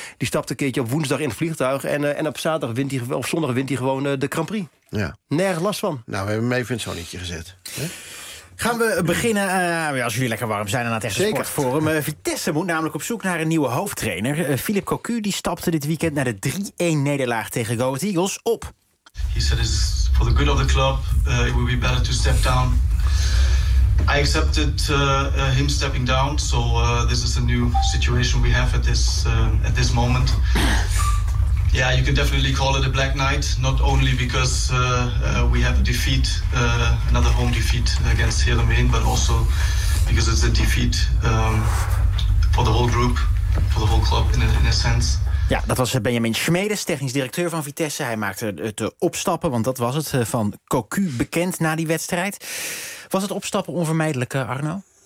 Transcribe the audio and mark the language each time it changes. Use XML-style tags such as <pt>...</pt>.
<nl>Die stapt een keertje op woensdag in het vliegtuig. En op zaterdag wint hij, of zondag wint hij gewoon de Grand Prix. Ja. Nergens last van. Nou, we hebben hem even in het zonnetje gezet. Hè? Gaan we beginnen, als jullie lekker warm zijn, aan het echte sportforum. Vitesse moet namelijk op zoek naar een nieuwe hoofdtrainer. Philippe Cocu die stapte dit weekend naar de 3-1 nederlaag tegen Go Ahead Eagles op.</nl> <en>He said it's for the good of the club, it would be better to step down. I accepted him stepping down, so this is a new situation we have at this moment. Yeah, you can definitely call it a black night. Not only because we have a defeat, another home defeat against Heerenveen, but also because it's a defeat for the whole group, for the whole club in a sense.</en> <nl>Ja, dat was Benjamin Schmedes, technisch directeur van Vitesse. Hij maakte het opstappen, want dat was het van Cocu bekend na die wedstrijd. Was het opstappen onvermijdelijk, Arno?</nl>